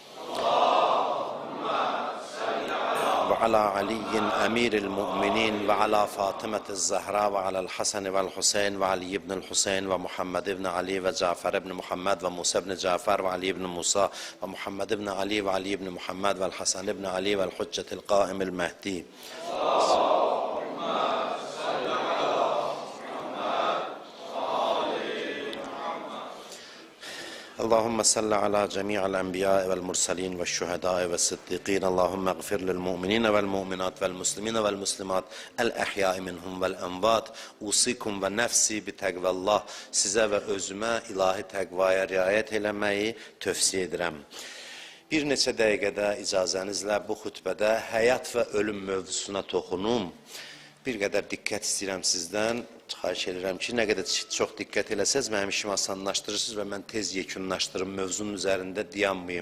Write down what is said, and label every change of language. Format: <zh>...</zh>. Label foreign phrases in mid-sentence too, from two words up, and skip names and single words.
<ar>وعلى علي أمير المؤمنين وعلى فاطمة الزهراء وعلى الحسن والحسين وعلي بن الحسين ومحمد بن علي وجعفر بن محمد وموسى بن جعفر وعلي بن موسى ومحمد بن علي وعلي بن محمد والحسن بن علي والحجة القائم المهدي. اللهم صل على جميع الأنبياء والمرسلين والشهداء والصديقين اللهم اغفر للمؤمنين والمؤمنات والمسلمين والمسلمات الأحياء منهم والأموات أوصيكم ونفسي بتقوى الله</ar> <az>sizə və özümə ilahi təqvaya riayət eləməyi tövsiyə edirəm. Bir neçə dəqiqədə icazənizlə bu xütbədə həyat və ölüm mövzusuna toxunum. bir qədər diqqət istəyirəm sizdən. Xahiş edirəm ki, nə qədər çox diqqət eləsəz, mənim işimi asanlaşdırırsınız və mən tez yekunlaşdırım, mövzunun üzərində dayanmayım.</az>